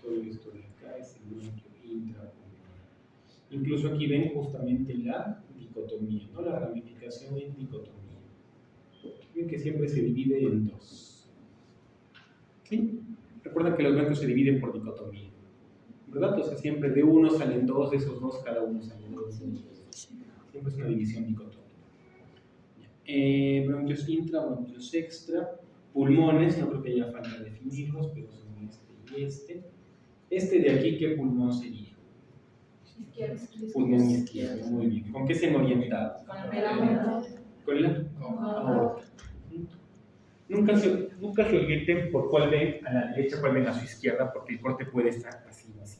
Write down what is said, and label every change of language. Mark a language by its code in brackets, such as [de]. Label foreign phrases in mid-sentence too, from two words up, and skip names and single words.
[es] Todo esto de acá es el bronquio intrapulmonar. Incluso aquí ven justamente la dicotomía, ¿no? La ramificación en dicotomía. Ven que siempre se divide en dos. ¿Sí? Recuerda que los bronquios se dividen por dicotomía, ¿verdad? O sea, siempre de uno salen dos, de esos dos cada uno salen dos. Siempre es una división dicotómica. Bronquios intra, bronquios extra, pulmones, no creo que haya falta de definirlos, pero son este y este. Este de aquí, ¿qué pulmón sería? Izquierdo. Pulmón izquierdo, muy bien. ¿Con qué se han orientado? Con la aorta. Nunca se orienten por cuál ven a la derecha, cuál ven a su izquierda, porque el corte puede estar así o así.